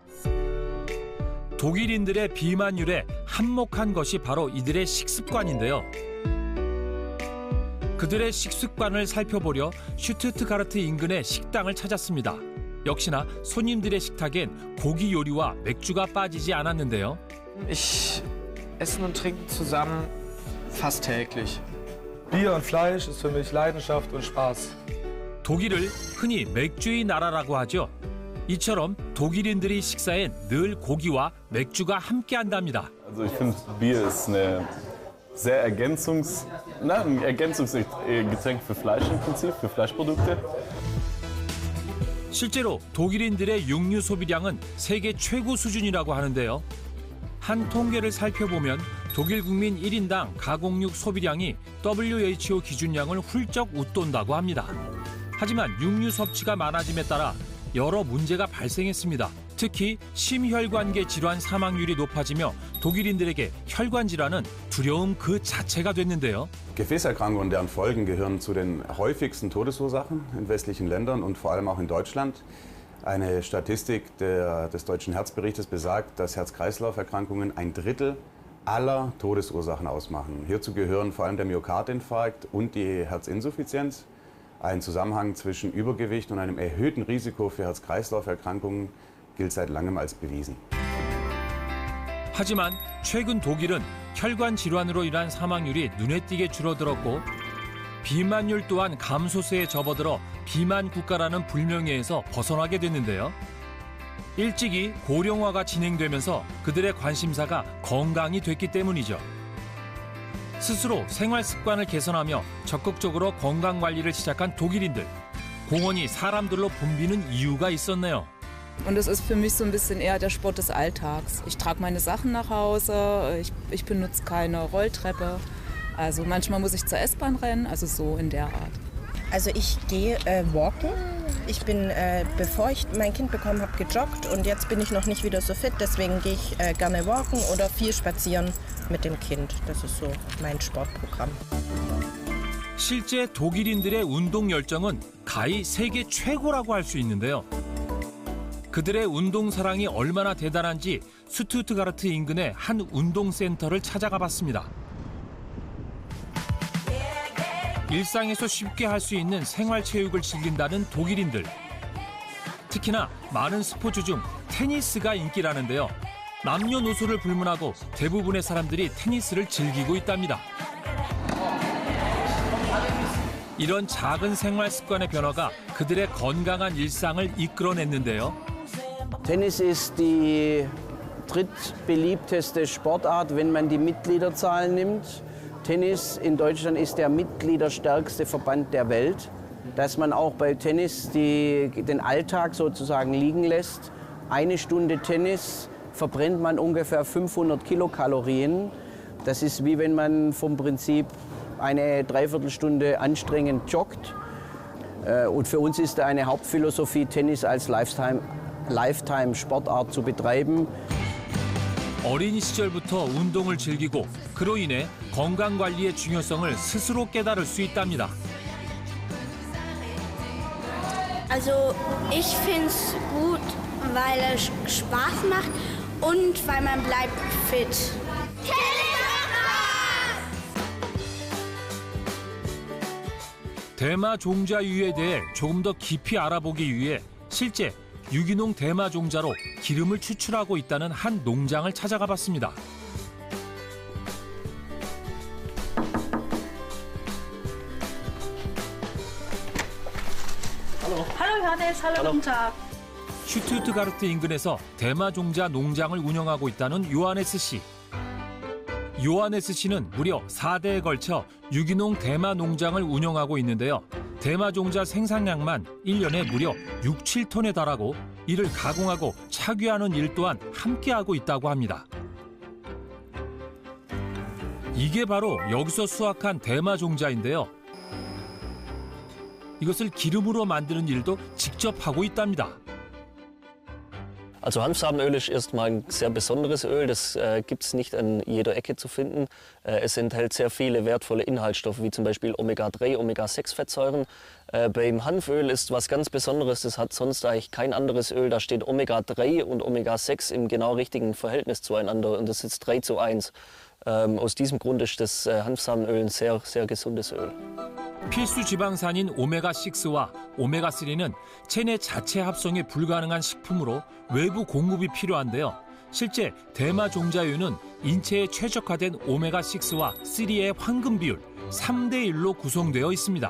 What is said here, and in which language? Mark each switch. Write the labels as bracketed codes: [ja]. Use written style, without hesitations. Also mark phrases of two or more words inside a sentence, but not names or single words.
[ko] 독일인들의 비만율에 한몫한 것이 바로 이들의 식습관인데요. 그들의 식습관을 살펴보려 슈투트가르트 인근의 식당을 찾았습니다. 역시나 손님들의 식탁엔 고기 요리와 맥주가 빠지지 않았는데요. [de] Ich esse und trinke zusammen fast täglich. Bier und Fleisch ist für mich Leidenschaft und Spaß. [ko] 독일을 흔히 맥주의 나라라고 하죠. 이처럼 독일인들이 식사엔 늘 고기와 맥주가 함께한답니다. [de] Also ich finde Bier ist ein Ergänzungsgetränk für Fleisch im Prinzip, für Fleischprodukte. [ko] 실제로 독일인들의 육류 소비량은 세계 최고 수준이라고 하는데요. 한 통계를 살펴보면 독일 국민 1인당 가공육 소비량이 WHO 기준량을 훌쩍 웃돈다고 합니다. 하지만 육류 섭취가 많아짐에 따라 여러 문제가 발생했습니다. 특히 심혈관계 질환 사망률이 높아지며 독일인들에게 혈관 질환은 두려움 그 자체가 됐는데요. [de] Gefäßerkrankungen und deren Folgen gehören zu den häufigsten Todesursachen in westlichen Ländern und vor allem auch in Deutschland. Eine Statistik des Deutschen Herzberichtes besagt, dass Herz-Kreislauf-Erkrankungen 1/3 aller Todesursachen ausmachen. Hierzu gehören vor allem der Myokardinfarkt und die Herzinsuffizienz. Ein Zusammenhang zwischen Übergewicht und einem erhöhten Risiko für Herz-Kreislauf-Erkrankungen gilt seit langem als bewiesen. [ko] 하지만 최근 독일은 혈관 질환으로 인한 사망률이 눈에 띄게 줄어들었고 비만율 또한 감소세에 접어들어 비만 국가라는 불명예에서 벗어나게 됐는데요. 일찍이 고령화가 진행되면서 그들의 관심사가 건강이 됐기 때문이죠. 스스로 생활 습관을 개선하며 적극적으로 건강 관리를 시작한 독일인들. 공원이 사람들로 붐비는 이유가 있었네요. [de] Und es ist für mich so ein bisschen eher der Sport des Alltags. Ich trage meine Sachen nach Hause, ich benutze keine Rolltreppe. Also manchmal muss ich zur S-Bahn rennen, also so in der Art. Also ich gehe walken. Ich bin, bevor ich mein Kind bekommen habe, gejoggt und jetzt bin ich noch nicht wieder so fit. Deswegen gehe ich gerne walken oder viel spazieren mit dem Kind. Das ist so mein Sportprogramm. [ko] 실제 독일인들의 운동 열정은 가히 세계 최고라고 할 수 있는데요. 그들의 운동 사랑이 얼마나 대단한지 슈투트가르트 인근의 한 운동센터를 찾아가 봤습니다. 일상에서 쉽게 할 수 있는 생활체육을 즐긴다는 독일인들. 특히나 많은 스포츠 중 테니스가 인기라는데요. 남녀노소를 불문하고 대부분의 사람들이 테니스를 즐기고 있답니다. 이런 작은 생활 습관의 변화가 그들의 건강한 일상을 이끌어냈는데요. [de] Tennis ist die drittbeliebteste Sportart, wenn man die Mitgliederzahlen nimmt. Tennis in Deutschland ist der mitgliederstärkste Verband der Welt. Dass man auch bei Tennis den Alltag sozusagen liegen lässt. 1 Stunde Tennis verbrennt man ungefähr 500 Kilokalorien. Das ist wie wenn man vom Prinzip eine Dreiviertelstunde anstrengend joggt. Und für uns ist eine Hauptphilosophie, Tennis als Lifetime-Sportart zu betreiben. [ko] 어린이 시절부터 운동을 즐기고 그로 인해 건강 관리의 중요성을 스스로 깨달을 수 있답니다. [de] Also ich finde es gut, weil es Spaß macht und weil man bleibt fit. [ko] 대마 종자유에 대해 조금 더 깊이 알아보기 위해 실제 유기농 대마 종자로 기름을 추출하고 있다는 한 농장을 찾아가 봤습니다. [de] Hallo Johannes, hallo guten Tag. [ko] 슈투트가르트 인근에서 대마 종자 농장을 운영하고 있다는 요하네스 씨. 요하네스 씨는 무려 4대에 걸쳐 유기농 대마 농장을 운영하고 있는데요. 대마 종자 생산량만 1년에 무려 6, 7톤에 달하고 이를 가공하고 착유하는 일 또한 함께하고 있다고 합니다. 이게 바로 여기서 수확한 대마 종자인데요. 이것을 기름으로 만드는 일도 직접 하고 있답니다. [de] Also Hanfsamenöl ist erstmal ein sehr besonderes Öl, das gibt es nicht an jeder Ecke zu finden. Es enthält sehr viele wertvolle Inhaltsstoffe, wie zum Beispiel Omega-3, Omega-6-Fettsäuren. Beim Hanföl ist was ganz Besonderes, das hat sonst eigentlich kein anderes Öl. Da steht Omega-3 und Omega-6 im genau richtigen Verhältnis zueinander und das ist 3:1. Aus diesem Grund ist das Hanfsamenöl ein sehr, sehr gesundes Öl. [ko] 필수 지방산인 오메가6와 오메가3는 체내 자체 합성이 불가능한 식품으로 외부 공급이 필요한데요. 실제 대마 종자유는 인체에 최적화된 오메가6와 3의 황금 비율 3:1로 구성되어 있습니다.